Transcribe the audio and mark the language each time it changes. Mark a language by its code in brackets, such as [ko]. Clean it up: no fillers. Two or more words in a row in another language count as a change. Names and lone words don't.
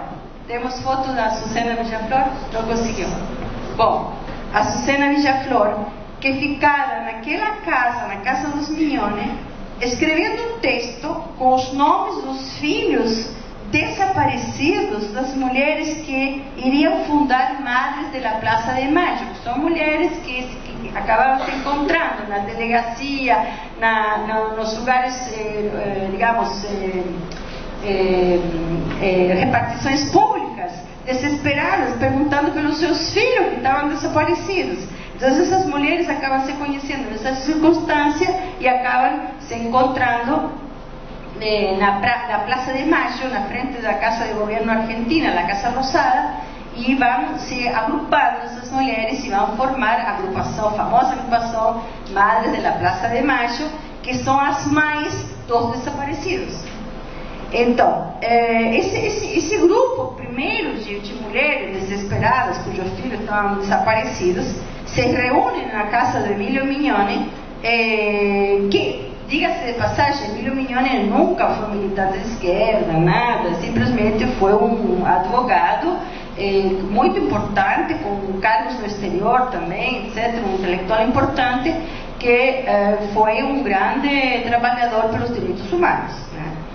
[pt] Temos foto da Susana Villaflor? Não conseguiu. Bom, a Susana Villaflor, que ficara naquela casa, na casa dos Mignone, escrevendo um texto com os nomes dos filhos desaparecidos das mulheres que iriam fundar Madres de la Plaza de Mayo. São mulheres que acabaram se encontrando na delegacia, nos lugares, digamos, repartições públicas, desesperadas, perguntando pelos seus filhos que estavam desaparecidos. Então essas mulheres acabam se conhecendo nessa circunstância e acabam se encontrando na Plaza de Mayo, na frente da Casa de Governo Argentina, la Casa Rosada, e vão se agrupando essas mulheres e vão formar a agrupação, a famosa agrupação Madres de la Plaza de Mayo, que são as mães dos desaparecidos. Então, esse grupo primeiro de mulheres desesperadas cujos filhos estavam desaparecidos se reúnem na casa de Emílio Mignone, que, diga-se de passagem, Emílio Mignone nunca foi militante de esquerda, nada, simplesmente foi um advogado muito importante, com cargos no exterior também, etc., um intelectual importante, que foi um grande trabalhador pelos direitos humanos, né?